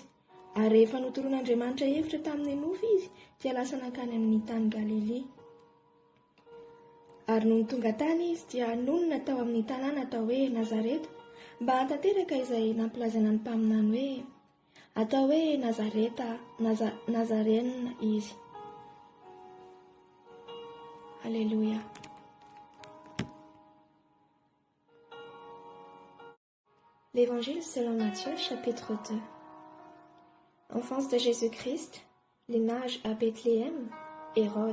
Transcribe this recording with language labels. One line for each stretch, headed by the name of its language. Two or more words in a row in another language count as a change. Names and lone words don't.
Malagasy: Ary rehefa notoron'Andriamanitra hevitra tamin'ny nofo izy, dia lasa nankany amin'ny tany Galilea. Ary noho tonga tany izy dia nonona tao amin'ny tanàna atao hoe Nazareta, mba hatanteraka izay nampilazaina ny mpaminany hoe: atao hoe Nazarénina izy.
French: Alléluia. L'Évangile selon Matthieu, chapitre 2. Enfance de Jésus-Christ, les mages à Bethléem, Hérode.